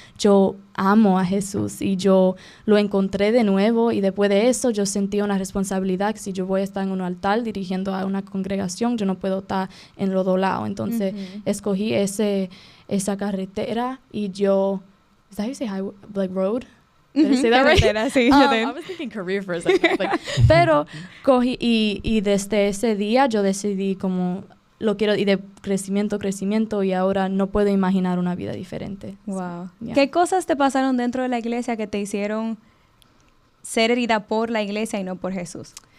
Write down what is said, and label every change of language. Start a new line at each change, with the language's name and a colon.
Spanish: Yo amo a Jesús y yo lo encontré de nuevo y después de eso yo sentí una responsabilidad que si yo voy a estar en un altar dirigiendo a una congregación, yo no puedo estar en los dos lados. Entonces escogí esa carretera y yo...
English: Is that how you say highway, like road? Did I say that right?
Spanish: Sí,
English: I was thinking career for a second.
Spanish: Pero cogí y desde ese día yo decidí como lo quiero y de crecimiento y ahora no puedo imaginar una vida diferente.
English: Wow. So, yeah.
Spanish: ¿Qué cosas te pasaron dentro de la iglesia que te hicieron ser herida por la iglesia y no por Jesús?